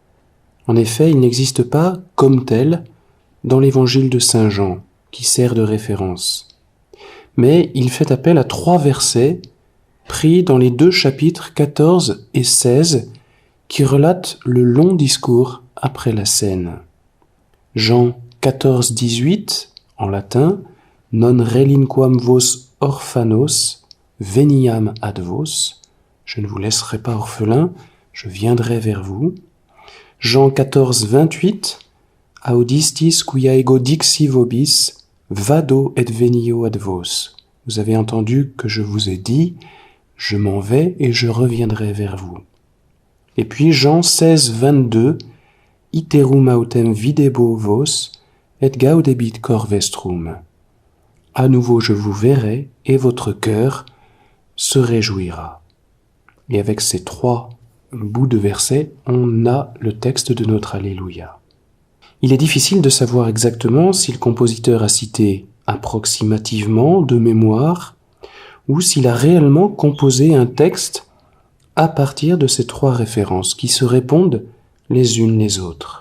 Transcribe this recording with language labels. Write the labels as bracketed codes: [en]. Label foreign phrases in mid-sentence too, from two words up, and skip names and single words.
[fr] En effet, il n'existe pas, comme tel, dans l'évangile de Saint Jean, qui sert de référence. Mais il fait appel à 3 versets pris dans les 2 chapitres 14 et 16 qui relatent le long discours après la scène. Jean 14, 18, en latin, « [la] Non relinquam vos orphanos, veniam ad vos [fr] » « Je ne vous laisserai pas orphelins, je viendrai vers vous » Jean 14, 28, [la] Audistis quia ego dixi vobis, vado et venio ad vos. [fr] Vous avez entendu que je vous ai dit, je m'en vais et je reviendrai vers vous. Et puis Jean 16, 22, [la] Iterum autem videbo vos, et gaudebit cor vestrum. [fr] À nouveau je vous verrai et votre cœur se réjouira. Et avec ces 3 bout de verset, on a le texte de notre Alléluia. Il est difficile de savoir exactement si le compositeur a cité approximativement, de mémoire, ou s'il a réellement composé un texte à partir de ces 3 références qui se répondent les unes les autres.